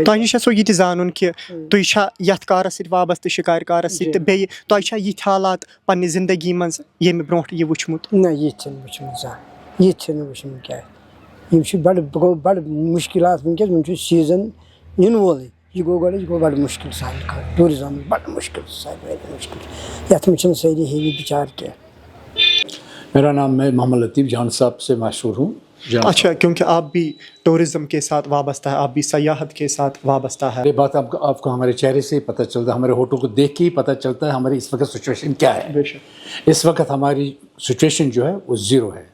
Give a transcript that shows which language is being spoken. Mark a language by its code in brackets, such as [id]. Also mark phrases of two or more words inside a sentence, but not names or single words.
[ks] تۄہہِ نِش یژھو یہِ تہِ زانُن کہِ تُہۍ چھا یتھ کارس سۭتۍ وابستہٕ شِکارِ کارس سۭتۍ، تہٕ بیٚیہِ تۄہہِ چھا یِتھۍ حالات پننہِ زندگی منٛز ییٚمہِ برونٛٹھ یہِ وٕچھمُت؟ نہ، یِتھۍ چھِنہٕ وٕچھمٕتۍ زانٛہہ، یِتھۍ چھِنہٕ وٕچھمٕتۍ کیٛاہ. یِم چھِ گوٚو بڑٕ مُشکلات وٕنکٮ۪س. وۄنۍ چھُ سیٖزن یِنہٕ وولٕے، یہِ گوٚو گۄڈٕ، یہِ گوٚو بڑٕ مُشکل سانہِ خٲطرٕ. ٹوٗرِزم بڑٕ مُشکل، ساروی مُشکل. یتھ منٛز چھِنہٕ سٲری ہیٚوی بِچار کینٛہہ. [ur] میرا نام میں محمد لطیف جان صاحب سے مشہور ہوں. اچھا، کیونکہ آپ بھی ٹورزم کے ساتھ وابستہ ہے، آپ بھی سیاحت کے ساتھ وابستہ ہے. یہ بات آپ کو ہمارے چہرے سے ہی پتہ چلتا ہے، ہمارے ہوٹوں کو دیکھ کے ہی پتہ چلتا ہے ہماری اس وقت سچویشن کیا ہے. اس وقت ہماری سچویشن جو ہے وہ زیرو ہے.